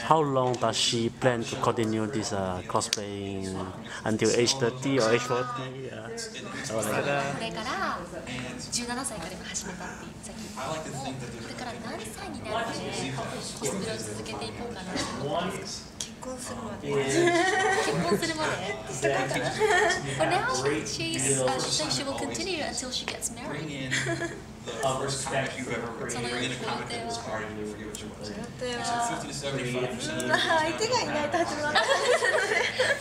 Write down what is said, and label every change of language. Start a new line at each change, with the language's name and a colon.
English: How long does she plan to continue this cosplaying until age 30 or age 40? Or like that?
Japanese: これから17歳から始めたって言ってたけど、これから何歳になるまでコスプレを続けていこうかなと思ってますか？結婚するまでしたかったら
English: But now she thinks she will continue until she gets married. First comic you've ever written, bring in a comic that inspired you, I forget what it was. You said 50 to 75%.